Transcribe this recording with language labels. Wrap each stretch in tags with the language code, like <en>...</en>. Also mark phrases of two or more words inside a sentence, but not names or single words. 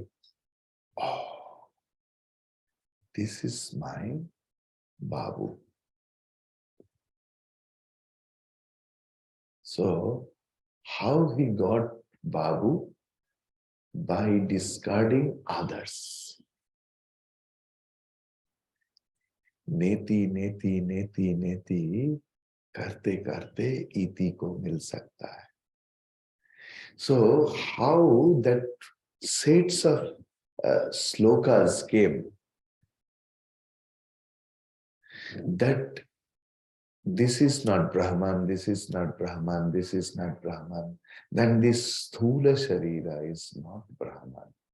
<en>Oh, this is my Babu. So, how he got Babu? By discarding others.</en> <sa>नेति नेति नेति नेति,</sa> <hi>करते करते इति को मिल सकता है.</hi> <en>So, how that sets of slokas came, that this is not Brahman, this is not Brahman, this is not Brahman, then this</en> <sa>स्थूल शरीर</sa> <en>is not Brahman.</en>